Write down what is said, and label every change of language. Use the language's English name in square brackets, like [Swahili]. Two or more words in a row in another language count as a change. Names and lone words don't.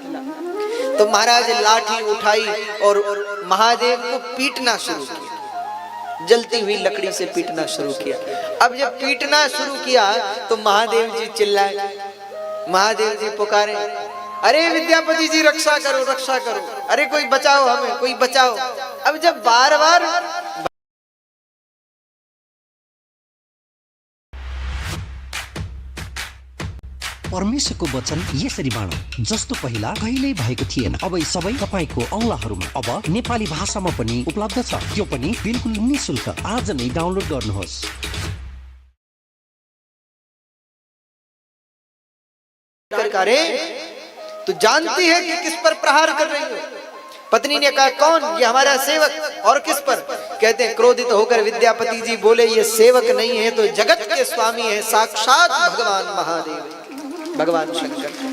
[Hindi] तो महाराज लाठी उठाई और महादेव को पीटना शुरू किया, जलती हुई लकड़ी से पीटना शुरू किया। अब जब पीटना शुरू किया तो महादेव जी चिल्लाए, महादेव जी पुकारे, अरे विद्यापति जी रक्षा करो, रक्षा करो, अरे कोई बचाओ हमें, कोई बचाओ। अब जब बार बार [Nepali] परमेश्वरको वचन यसरी बाँडौँ जस्तो पहिला कहिल्यै भएको थिएन, अब यी सबै तपाईको औँलाहरूमा अब नेपाली भाषामा पनि उपलब्ध छ, त्यो पनि बिल्कुल निःशुल्क। आज नै डाउनलोड गर्नुहोस्। [Hindi] अरे तू जानती है कि किस पर प्रहार कर रही हो? पत्नी ने कहा, कौन? ये हमारा सेवक। और किस पर? कहते हैं क्रोधित होकर विद्यापति जी बोले, ये सेवक नहीं है तो जगत के स्वामी है, साक्षात भगवान महादेव, भगवान शंकर।